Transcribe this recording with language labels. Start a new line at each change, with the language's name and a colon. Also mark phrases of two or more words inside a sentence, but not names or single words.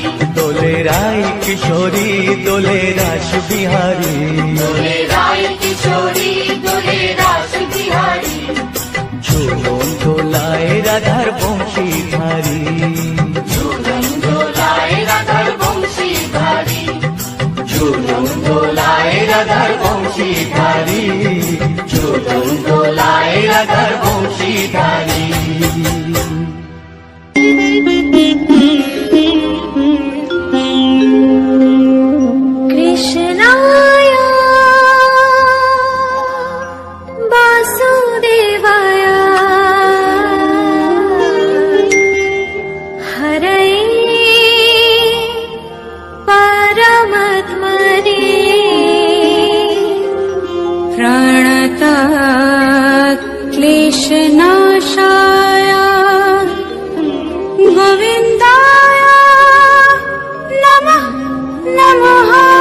Bangla: দোলে রায় কিশোরী দোলে রাস বিহারী, দোলে রায় কিশোরী দোলে রাস বিহারী, ঝুলন দোলায় রাধার বংশীধারী। ঝুলন দোলায় রাধার বংশীধারী, ঝুলন দোলায় রাধার বংশীধারী, ঝুলন দোলায় রাধার বংশীধারী।
Sanskrit: কৃষ্ণায় বাসুদেবায় হরে परमात्मने प्रणत क्लेशनाशाय गोविन्दाय नमः नमः।